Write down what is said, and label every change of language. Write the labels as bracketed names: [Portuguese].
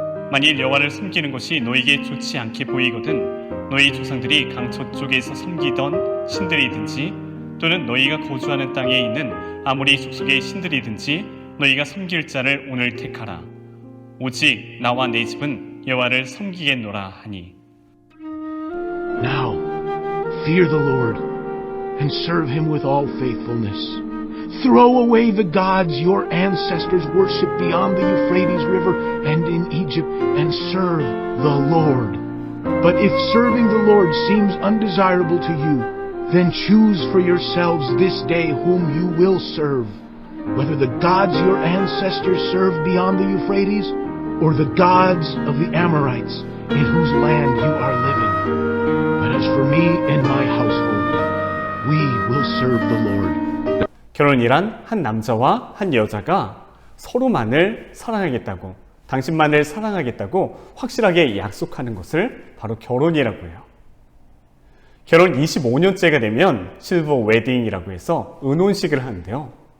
[Korean] 만일 여호와를 섬기는 것이 너희에게 좋지 않게 보이거든 너희 조상들이 강 저쪽에서 섬기던 신들이든지 또는 너희가 거주하는 땅에 있는 아무리 족속의 신들이든지 너희가 섬길 자를 오늘 택하라. 오직 나와 내 집은 여호와를 섬기겠노라 하니. [English] Now, fear the Lord and serve Him with all faithfulness. Throw away the gods your ancestors worshipped beyond the Euphrates River and in Egypt and serve the Lord. But if serving the Lord seems undesirable to you, then choose for yourselves this day whom you will serve, whether the gods your ancestors served beyond the Euphrates or the gods of the Amorites in whose land you are living. But as for me and my household, we will serve the Lord. [Korean] 결혼이란 한 남자와 한 여자가 서로만을 사랑하겠다고, 당신만을 사랑하겠다고 확실하게 약속하는 것을 바로 결혼이라고 해요. 결혼 25년째가 되면 실버 웨딩이라고 해서 은혼식을 하는데요.